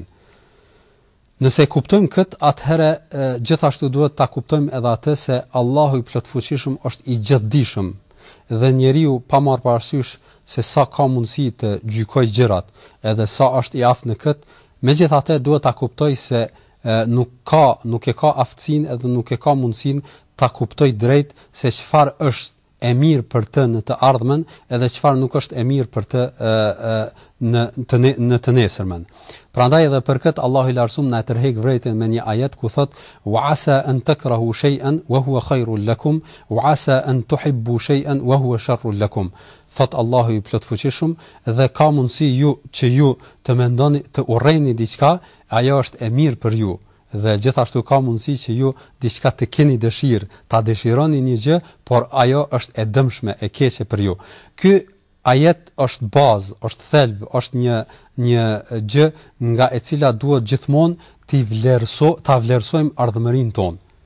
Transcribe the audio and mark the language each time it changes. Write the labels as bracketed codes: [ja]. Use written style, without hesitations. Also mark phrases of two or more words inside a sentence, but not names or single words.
[sq] Nëse e kuptojmë këtë, atëherë gjithashtu duhet ta kuptojmë edhe atë se Allahu i plotfuqishëm është i gjithdijshëm dhe njeriu pa marrë parasysh se sa ka mundësi të gjykojë gjërat, edhe sa është i aftë në këtë, megjithatë duhet ta kuptojë se nuk e ka aftësinë edhe nuk e ka mundësinë ta kuptoj drejt se çfarë është e mirë për të në të ardhmen edhe çfarë nuk është e mirë për të në të nesërmen. Prandaj edhe për këtë Allahu i lartësuar na tërheq vërejtën me një ajet ku thot: [ar] "وعسى أن تكرهوا شيئا وهو خير لكم وعسى أن تحبوا شيئا وهو شر لكم." [sq] Thot Allahu i plotfuqishëm, dhe ka mundësi që ju të mendoni të urrejni diçka, ajo është e mirë për ju. Dhe gjithashtu ka mundësi që ju diçka të keni dëshirë, ta dëshironi një gjë, por ajo është e dëmshme, e keqe për ju. Ky ajet është bazë, është thelb, është një gjë nga e cila duhet gjithmonë ta vlerësojmë ardhmërinë tonë.